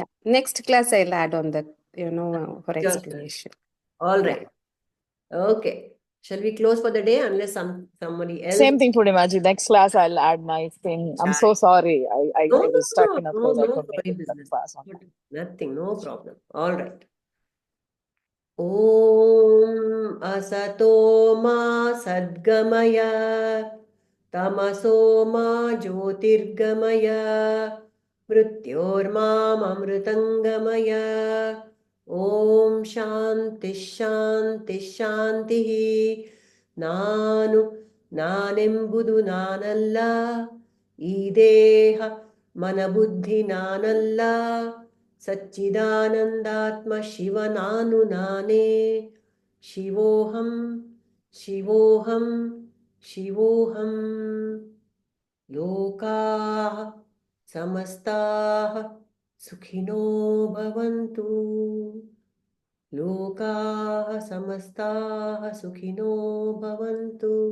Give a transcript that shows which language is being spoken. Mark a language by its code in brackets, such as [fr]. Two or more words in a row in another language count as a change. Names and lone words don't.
[en] Next class I'll add on that, for explanation. All right. Okay. Shall we close for the day unless somebody else? Same thing, Purnimaji. Next class, I'll add my thing. I'm so sorry. I was stuck in a place. I couldn't make it to the class on time. Nothing, no problem. All right. [sa] ॐ असतो मा सद्गमय तमसो मा ज्योतिर्गमय मृत्योर्माम् अमृतङ्गमय. ॐ शान्ति शान्ति शान्ति. [kn] ನಾನೆಂಬುದು ನಾನಲ್ಲ, ಈ ದೇಹ ಮನಬುದ್ಧಿ ನಾನಲ್ಲ, ಸಚ್ಚಿದಾನಂದಾತ್ಮ ಶಿವ ನಾನು ನಾನೇ. [sa] ಶಿವೋಹಂ ಶಿವೋಹಂ ಶಿವೋಹಂ. ಲೋಕಾಃ ಸಮಸ್ತಾಃ ಸುಖಿನೋ ಭವಂತು. लोकाः समस्ताः सुखिनो भवन्तु.